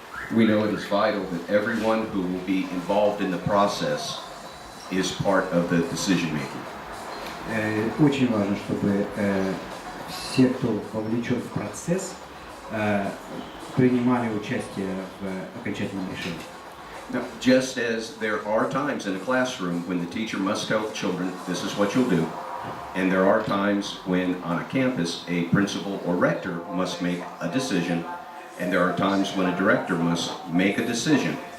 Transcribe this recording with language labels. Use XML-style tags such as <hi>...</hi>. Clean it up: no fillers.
<en>We know it is vital that everyone who will be involved in the process is part of the decision making.</en> <ru>Очень важно, чтобы все, кто вовлечен в процесс, принимали участие в окончательном решении.</ru> <en>Now, just as there are times in a classroom when the teacher must tell the children, "This is what you'll do," and there are times when on a campus a principal or rector must make a decision, and there are times when a director must make a decision.</en>